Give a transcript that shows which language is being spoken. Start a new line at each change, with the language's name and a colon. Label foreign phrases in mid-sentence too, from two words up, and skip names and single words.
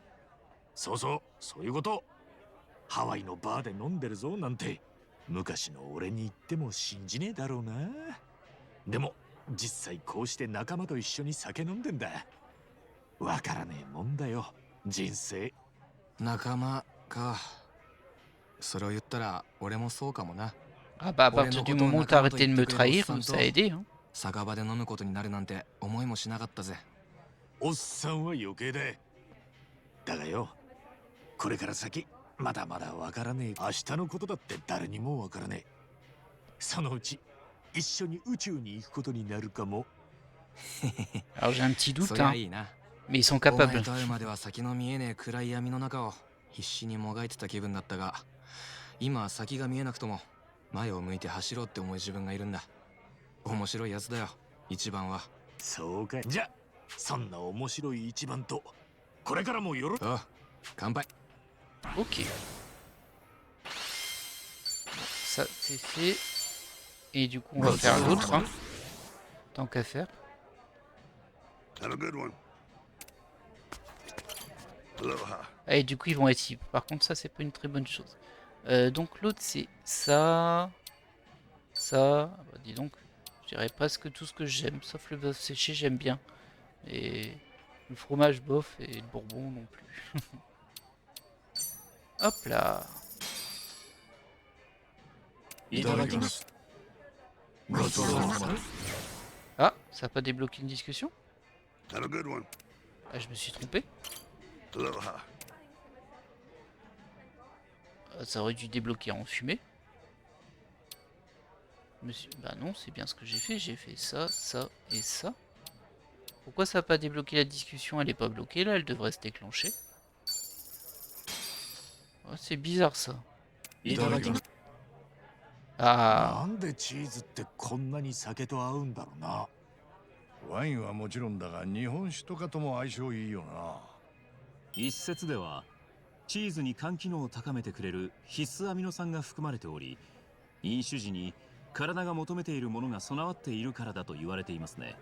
Japanese: そうそう、そういうこと。ハワイのバーで飲んでるぞなんて昔の俺に言っても信じねえだろうな。でも実際こうして仲間と一緒に酒飲んでんだ。わからねえもんだよ、人生。仲間か。それを言ったら俺もそうかもな。
French: Ah bah à partir du moment où t'as arrêté de me trahir, ça a aidé. Hein.
Japanese: 酒場で飲むことになるなんて思いもしなかったぜ。おっさんは余計だ。だがよ、これから先まだまだわからねえ。明日のことだって誰にもわからねえ。そのうち一緒に宇宙に行くことになるかも。
French: Alors j'ai un petit
Japanese: そ
French: doute,
Japanese: りゃ
French: hein.
Japanese: いいな。
French: Mais ils sont
Japanese: お前
French: capables.
Japanese: と会うまでは先の見えねえ暗い闇の中を必死にもがいてた気分だったが、今は先が見えなくとも前を向いて走ろうって思う自分がいるんだ。面白いやつだよ、一番は。そうか。じゃ、そんな面白い一番とこれからもよろ。ああ、乾杯。
French: Ok. Ça c'est fait. Et du coup on va faire l'autre. Hein. Tant qu'à faire.
English: Have a good one. Aloha.
French: Ah, et du coup ils vont être libres. Par contre ça c'est pas une très bonne chose. Donc l'autre c'est ça. Ça. Ah bah, dis donc. Je dirais presque tout ce que j'aime. Sauf le bœuf séché j'aime bien. Et le fromage bof et le bourbon non plus. Hop là.
Japanese: いただきます。ごちそうさまです。
French: Ah, ça a pas débloqué une discussion?
English: Have a good one.
French: Ah, je me suis trompé.
English: Aloha.
French: Ça aurait dû débloquer en fumée. Bah non, c'est bien ce que j'ai fait ça, ça et ça. Pourquoi ça n'a pas débloqué la discussion? Elle est pas bloquée là, elle devrait se déclencher. Oh, c'est bizarre ça.
Japanese: いただきます。
French: Ah,
Japanese: なんでチーズってこんなに酒と合うんだろうな。ワインはもちろんだが日本酒とかとも相性いいよな。一説ではチーズに肝機能を高めてくれる必須アミノ酸が含まれており、飲酒時に体が求めているものが備わっているからだと言われていますね。